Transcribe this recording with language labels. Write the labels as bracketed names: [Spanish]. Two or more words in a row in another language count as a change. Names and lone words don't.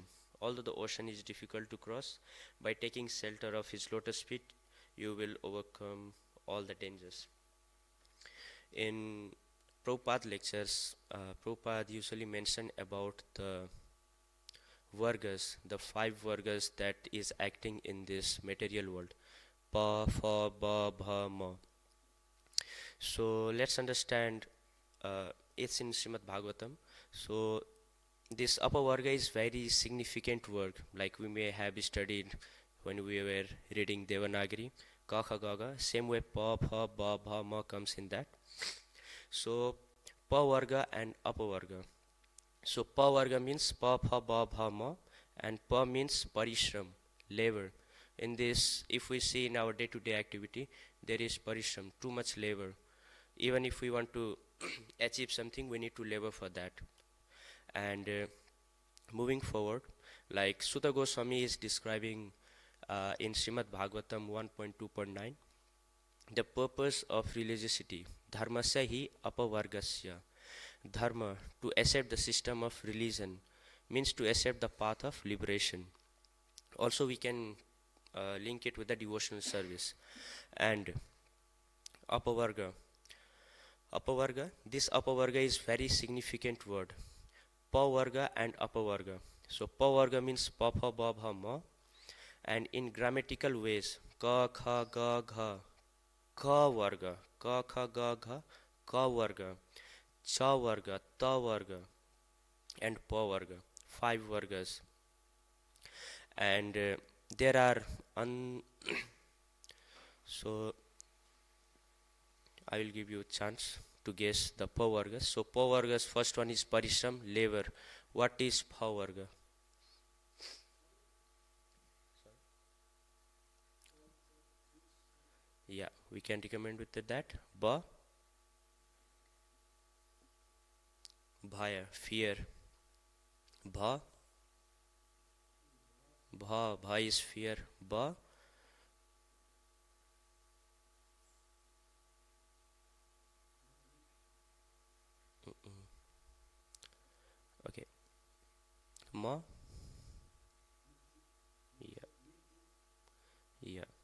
[English] Although the ocean is difficult to cross, by taking shelter of his lotus feet, you will overcome all the dangers. In Prabhupada lectures, Prabhupada usually mention about the vargas, the 5 vargas that is acting in this material world. Pa, fa, ba, bha, ma. So let's understand, it's in Srimad Bhagavatam. So this upper varga is very significant word, like we may have studied when we were reading Devanagari. Ka, kha, ga, ga. Same way pa, pha, ba, bha, ma comes in that. So pa varga and upper varga. So pa varga means pa, pha, ba, bha, ma, and pa means parishram, labor. In this, if we see in our day-to-day activity, there is parishram, too much labor. Even if we want to achieve something, we need to labor for that. And moving forward, like Sutta Goswami is describing in Srimad Bhagavatam 1.2.9, the purpose of religiosity, [Sanskrit] dharmasya hi apavargasya. [English] Dharma, to accept the system of religion, means to accept the path of liberation. Also we can link it with the devotional service. And apavarga, this apavarga is very significant word. Pavarga and apavarga. So pavarga means pa, pha, ba, bha, ma, and in grammatical ways, ka, kha, ga, gha, ka varga, ka, kha, ga, gha, ka varga, cha varga, ta varga, and pa varga, 5 vargas. And there are so I will give you a chance to guess the pa vargas. So pa vargas, first one is parishram, labor. What is pa varga? Yeah, we can recommend with that. Ba, bhaya, fear. Bha, bha is fear. Ba, okay. Ma, yeah, yeah.